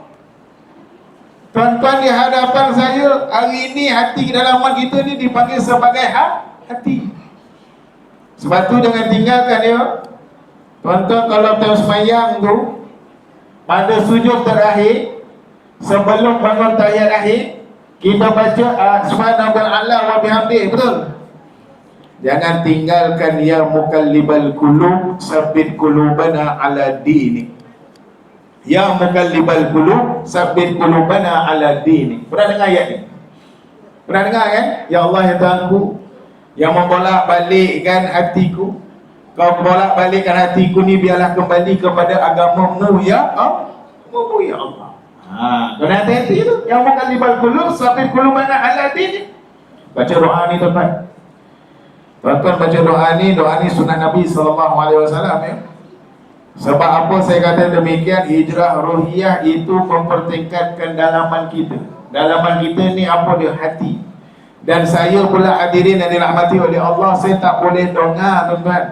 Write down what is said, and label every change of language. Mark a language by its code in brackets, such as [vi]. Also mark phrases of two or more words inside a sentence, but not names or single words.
[ms] Tuan-tuan, di hadapan saya hari ini, hati dalaman kita ni dipanggil sebagai hati. Sebab tu jangan tinggalkan dia. Tuan-tuan, kalau tengok sembahyang tu, pada sujud terakhir, sebelum bangun tahiyat akhir, kita baca [ar] سبحان الله وبحمده, [ms] betul? Jangan tinggalkan [ar] يا مقلب القلوب ثبت قلوبنا على دينك. يا مقلب القلوب ثبت قلوبنا على دينك. [ms] Pernah dengar ayat ni? Pernah dengar kan? [ar] يا الله, [ms] ya Tuhanku, yang membolak-balikkan hatiku, kau bolak-balikkan hatiku ni biarlah kembali kepada agamamu [ar] يا الله. [ms] Kena hati-hati tu. [ar] يا مقلب القلوب ثبت قلوبنا على دينك. [ms] Baca doa ni, tuan-tuan. Tuan-tuan baca doa ni sunat Nabi SAW, ya. Sebab apa saya kata demikian? Hijrah ruhiyah itu mempertingkatkan dalaman kita. Dalaman kita ni apa dia? Hati. Dan saya pula hadirin yang dirahmati oleh Allah, saya tak boleh dengar, tuan-tuan.